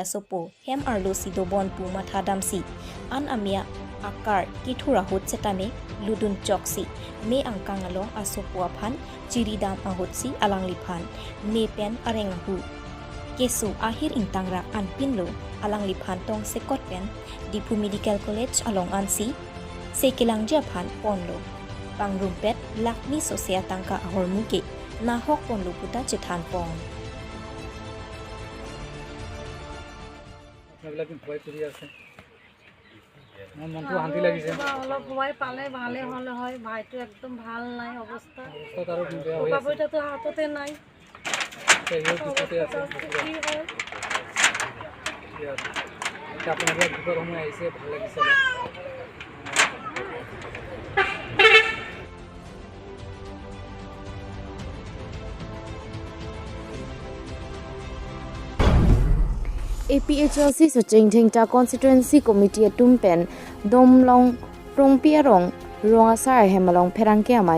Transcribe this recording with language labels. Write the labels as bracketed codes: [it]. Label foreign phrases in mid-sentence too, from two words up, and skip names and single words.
[mjw] sopo hem arlo sido bon pu matha damsi an amia akar ki thurahut setame ludun choksi me angkang along asopo aphan chiridam ahut si alang liphan me pen areng hu kesu ahir intangra an pinlo alang liphan tong sekot pen Dipu Medical College along ansi sekilang japhan ponlo Pangrumpet lakmi sosya tangka ahormuke nahok pon luputa Chetan Pon [as] এইবিলাক ভয় কৰি আছে মোৰ মনটো শান্তি লাগিছে অলপ ভয় পালে ভালে হলে হয় ভাইটো একদম ভাল নাই অৱস্থা অৱস্থা আৰু বেয়া হৈ আছে বাবুইটাতো হাততে নাই সেয়ে দুখতে আছে কি হয় আপোনালোকৰ দুখৰ সময় আহিছে ভাল লাগিছে [mjw] APHLC Soching Thingta Constituency Committee Tumpen Domlong Prongpiarong Rongasar Hemalong Pherangke amai